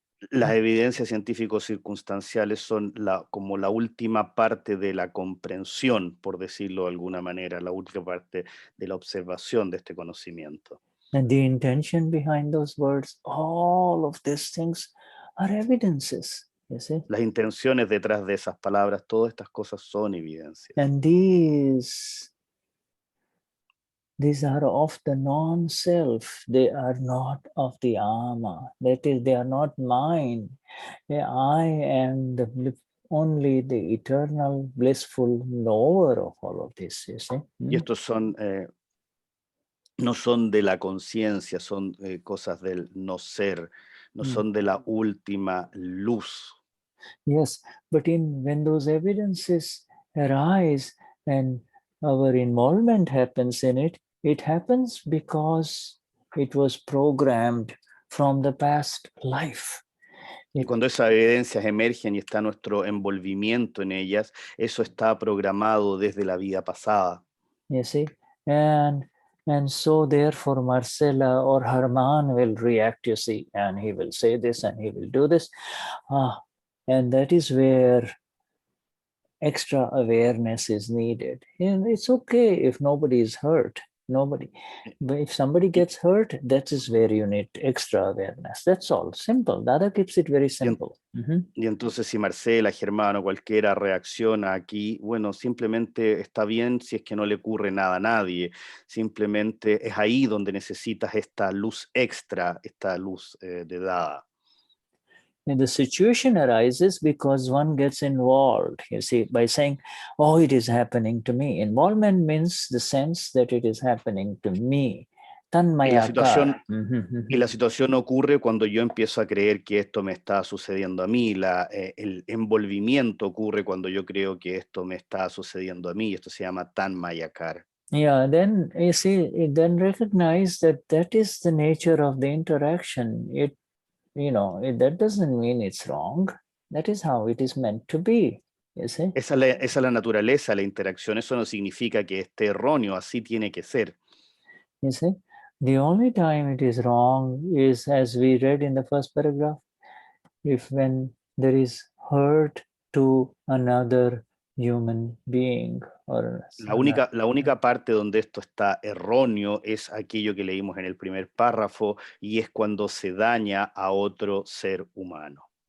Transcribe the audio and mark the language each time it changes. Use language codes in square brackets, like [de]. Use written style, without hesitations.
[es] Las evidencias científicos circunstanciales son como la última parte de la comprensión, por decirlo de alguna manera, la última parte de la observación de este conocimiento. [en] And the intention behind those words, all of these things are evidences. You see? [es] Las intenciones detrás de esas palabras, todas estas cosas son evidencias. [en] And these are of the non-self. They are not of the ama. That is, they are not mine. I am only the eternal, blissful knower of all of this. You see? [es] Y estos son, no son de la conciencia, son cosas del no ser, no son de la última luz. [en] Yes, but when those evidences arise and our involvement happens in it, it happens because it was programmed from the past life. [es] Y cuando esas evidencias emergen y está nuestro envolvimiento en ellas, eso está programado desde la vida pasada. [en] You see, and so therefore Marcella or Herman will react, you see, and he will say this and he will do this. And that is where extra awareness is needed. And it's okay if nobody is hurt. Nobody. But if somebody gets hurt, that is where you need extra awareness. That's all. Simple. Dada keeps it very simple. [es] Y entonces si Marcela, Germán o cualquiera reacciona aquí, bueno, simplemente está bien si es que no le ocurre nada a nadie. Simplemente es ahí donde necesitas esta luz extra, esta luz de Dada. [en] And the situation arises because one gets involved, you see, by saying, oh, it is happening to me. Involvement means the sense that it is happening to me. [es] Y la situación ocurre cuando yo empiezo a creer que esto me está sucediendo a mí. El envolvimiento ocurre cuando yo creo que esto me está sucediendo a mí. Esto se llama tanmayakar. [en] Yeah, then you see, then recognize that is the nature of the interaction. That doesn't mean it's wrong. That is how it is meant to be. You see? [es] Esa es la naturaleza, la interacción. Eso no significa que esté erróneo. Así tiene que ser. [en] You see? The only time it is wrong is, as we read in the first paragraph, when there is hurt to another human being. Or [es] La única parte donde esto está erróneo es aquello que leímos en el primer párrafo, y es cuando se daña a otro ser humano.